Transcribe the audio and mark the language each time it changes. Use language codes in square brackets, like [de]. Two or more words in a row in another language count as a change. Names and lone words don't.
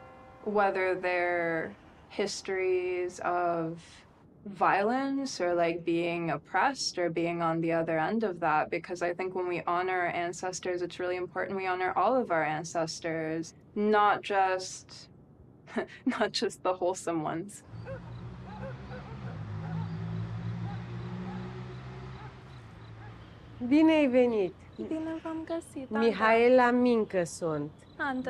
[en] Whether they're histories of violence or like being oppressed or being on the other end of that, because I think when we honor our ancestors, it's really important we honor all of our ancestors, not just not just the wholesome ones. [ro] Bine ai venit! Bine v-am găsit, Mihaela Mincă sunt. Andra.